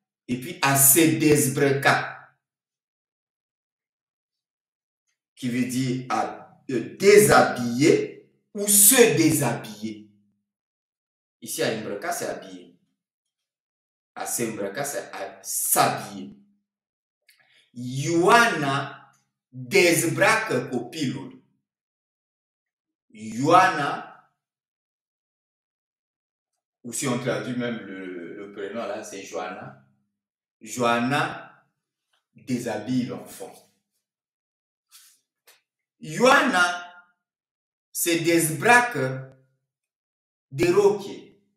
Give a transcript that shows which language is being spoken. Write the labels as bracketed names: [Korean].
[French] Et puis à se dezbreka, qui veut dire à déshabiller ou se déshabiller. Ici à imbreka, c'est habiller. À sembreka, c'est s'habiller. [Romanian] Ioana dezbracă copilul. [French] Ioana, ou si on traduit même le prénom là, c'est Joanna. Joanna déshabille l'enfant. [Romanian] Ioana se dezbracă de rochie.